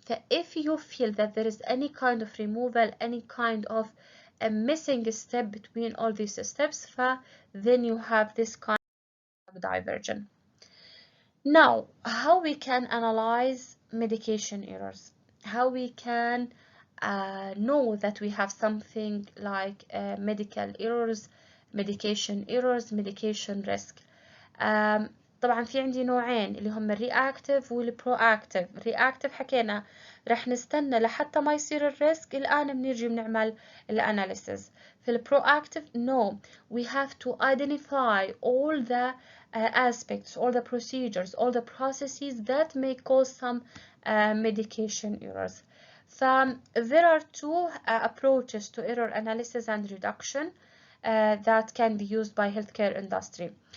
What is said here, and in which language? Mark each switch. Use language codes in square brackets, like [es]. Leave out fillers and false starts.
[en] If you feel that there is any kind of removal, any kind of a missing step between all these steps, then you have this kind of diversion. Now, how we can analyze medication errors? How we can know that we have something like medical errors, medication risk. [ar] طبعا في عندي نوعين اللي هم الرياكتيف والبرواكتيف. الرياكتيف حكينا رح نستنى لحتى ما يصير الريسك، الآن بنيجي بنعمل الاناليسيز. في البرواكتيف [en] no, we have to identify all the aspects, all the procedures, all the processes that may cause some medication errors. There are two approaches to error analysis and reduction that can be used by healthcare industry.